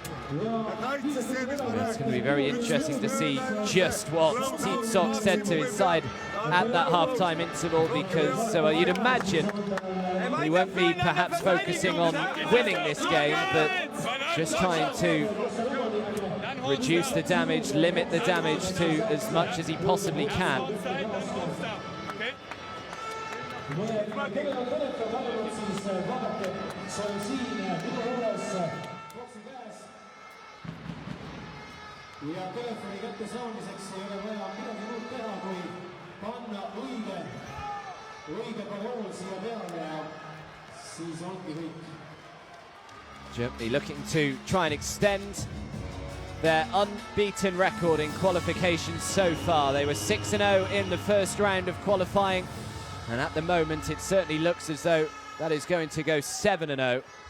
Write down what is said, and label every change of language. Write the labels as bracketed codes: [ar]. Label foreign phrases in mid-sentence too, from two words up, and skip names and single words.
[en] It's going to be very interesting to see just what Titsok said to his side at that half-time interval, because well, you'd imagine he won't be perhaps focusing on winning this game, but just trying to reduce the damage, limit the damage to as much as he possibly can. [et] Kellel on telefon olnud, siis vaadake, see on siin minu juures boksi käes. Ja telefoni kätte saamiseks ei ole vaja midagi muud teha, kui panna õige parool siia peale ja siis ongi kõik. [en] Germany looking to try and extend their unbeaten record in qualifications so far. They were 6-0 in the first round of qualifying. And at the moment, it certainly looks as though that is going to go 7-0.